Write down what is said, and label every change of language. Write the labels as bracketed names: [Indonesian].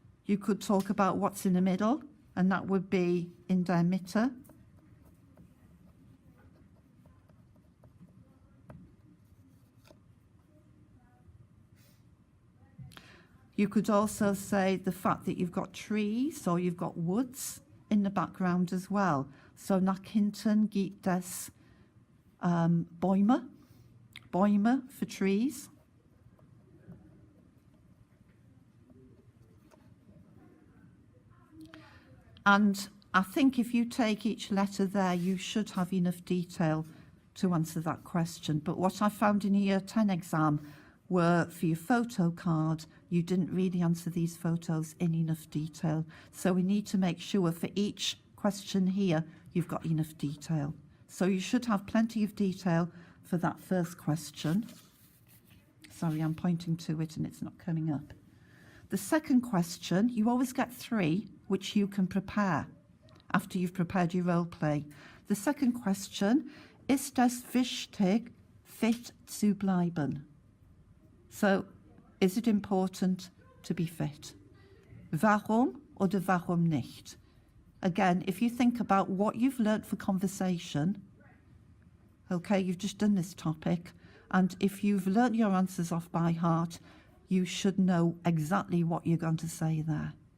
[English] You could talk about what's in the middle, and that would be [German] in der Mitte. [English] You could also say the fact that you've got trees or you've got woods in the background as well. [German] So nach hinten gibt es Bäume, Bäume [English] for trees. And I think if you take each letter there, you should have enough detail to answer that question. But what I found in a Year 10 exam were for your photo card, you didn't really answer these photos in enough detail. So we need to make sure for each question here, you've got enough detail. So you should have plenty of detail for that first question. Sorry, I'm pointing to it and it's not coming up. The second question, you always get 3, which you can prepare after you've prepared your role play. The second question, [German] ist es wichtig, fit zu bleiben? [English] So, is it important to be fit? [German] Warum oder warum nicht? [English] Again, if you think about what you've learnt for conversation, okay, you've just done this topic, and if you've learnt your answers off by heart, you should know exactly what you're going to say there.